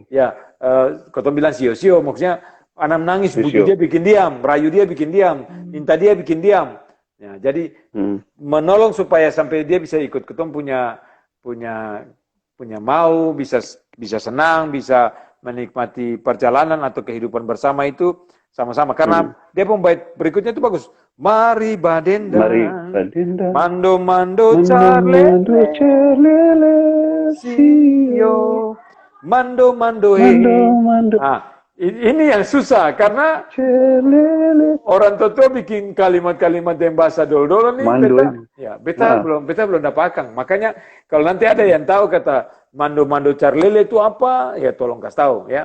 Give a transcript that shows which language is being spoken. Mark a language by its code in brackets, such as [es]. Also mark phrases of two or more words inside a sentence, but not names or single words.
[abs] Ya, ketong bilang sio-sio, maksudnya anak nangis, buju dia bikin diam, rayu dia bikin diam, minta dia bikin diam. Ya, jadi menolong supaya sampai dia bisa ikut ketong punya mau, bisa senang, bisa menikmati perjalanan atau kehidupan bersama itu sama-sama. Karena dia pembait berikutnya itu bagus. Mari badendang, mando charlele, sio, mando he. Nah, ini yang susah karena orang tua bikin kalimat-kalimat yang bahasa dolo-dolo nih, beta belum dapatkan. Makanya kalau nanti ada yang tahu kata mando charlele itu apa, ya tolong kasih tahu ya.